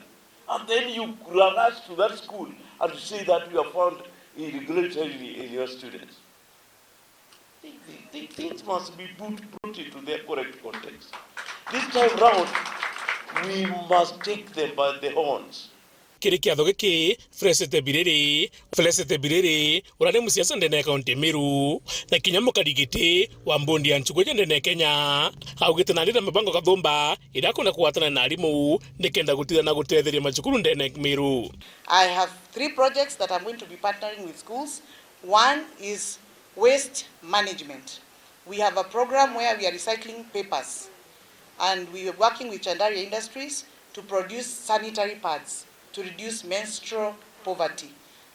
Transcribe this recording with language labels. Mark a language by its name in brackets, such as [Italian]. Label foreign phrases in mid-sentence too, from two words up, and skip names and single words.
[English] And then you rush to that school and you say that you have found irregularity in your students. Things must be put into their correct context. This time round, we must take them by the horns. [Meru] Kiri kiatho giki Felicite Bireri urane musiasa ndene kaunti Meru na kinyamo kadigiti wa mbondi ya nchugo ndene Kenya augite nandira mabango KATHUMBA idakona kuwatana na arimu nikenda gutira na gutetheria machukuru ndene Meru. [English] I have 3 projects that I'm going to be partnering with schools. One is waste management. We have a program where we are recycling papers and we are working with Chandaria Industries to produce sanitary pads to reduce menstrual poverty.